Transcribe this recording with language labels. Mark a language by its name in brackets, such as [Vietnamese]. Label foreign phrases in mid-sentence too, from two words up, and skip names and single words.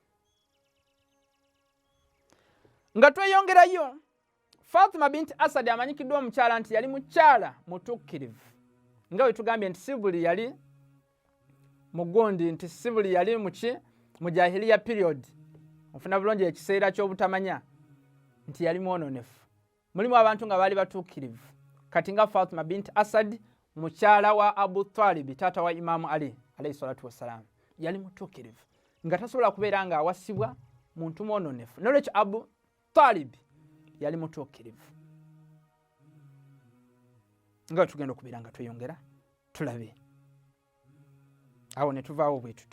[Ganda] Nga tweyongerayo, Fatima binti Asad amanyikiddwa omukyala nti yali mukyala mutuukirivu, nga bwe tugambye nti si buli yali mugundi, nti si buli yali mu jahiliya period, ofuna bulungi ekiseera ky'obutamanya nti yali mwononefu. Mulimu abantu nga baali batuukirivu, kati nga Fatima binti Asad mukyala wa Abu Talib, taata wa Imamu Ali [Arabic] عليه الصلاة والسلام, [Ganda] yali mutuukirivu nga tasobola kubeera nga awasibwa muntu mwononefu. Nolwekyo Abu Talib yali mutuukirivu. Nga tugenda okubeera nga tweyongera tulabe awo ne tuvaawo bwe tutyo.